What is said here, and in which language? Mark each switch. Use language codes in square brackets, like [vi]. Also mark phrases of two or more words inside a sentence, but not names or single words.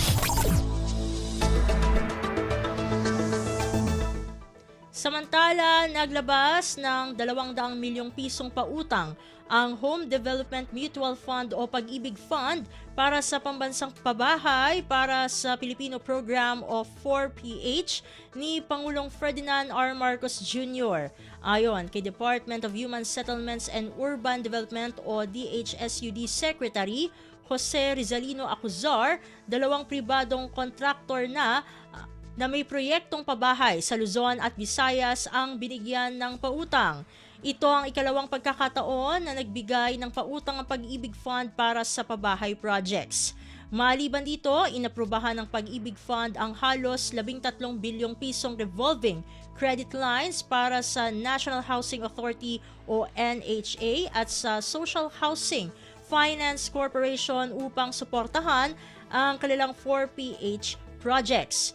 [tl] Samantala, naglabas ng 200 milyong pisong pautang ang Home Development Mutual Fund o Pag-ibig Fund para sa pambansang pabahay para sa Filipino Program of 4PH ni Pangulong Ferdinand R. Marcos Jr. Ayon kay Department of Human Settlements and Urban Development o DHSUD Secretary Jose Rizalino Acuzar, 2 pribadong kontraktor na may proyektong pabahay sa Luzon at Visayas ang binigyan ng pautang. Ito ang ikalawang pagkakataon na nagbigay ng pautang ang Pag-ibig Fund para sa pabahay projects. Maliban dito, inaprubahan ng Pag-ibig Fund ang halos 13 bilyong pisong [en] revolving credit lines [tl] para sa National Housing Authority o NHA at sa Social Housing Finance Corporation upang suportahan ang kanilang 4PH projects.